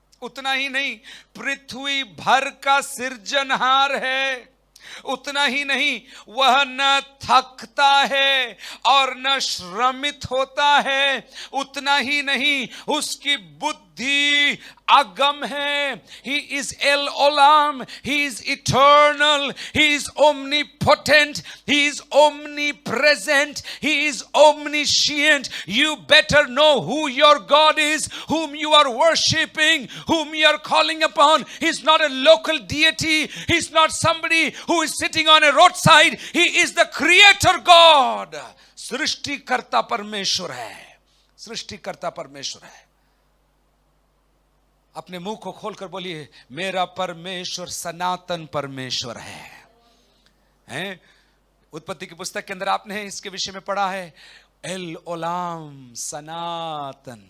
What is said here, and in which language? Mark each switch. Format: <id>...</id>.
<hi>उतना ही नहीं, पृथ्वी भर का सिरजनहार है। उतना ही नहीं, वह न थकता है और न श्रमित होता है। उतना ही नहीं, उसकी बुद्धि अगम है।</hi> <en>He is El Olam, He is eternal, He is omnipotent, He is omnipresent, He is omniscient. You better know who your God is, whom you are worshiping, whom you are calling upon. He's not a local deity, He's not somebody who is sitting on a roadside. He is the creator God.</en> <hi>सृष्टिकर्ता परमेश्वर है, सृष्टिकर्ता परमेश्वर है। अपने मुंह को खोलकर बोलिए, मेरा परमेश्वर सनातन परमेश्वर है। उत्पत्ति की पुस्तक के अंदर आपने इसके विषय में पढ़ा है, एल ओलाम, सनातन।</hi>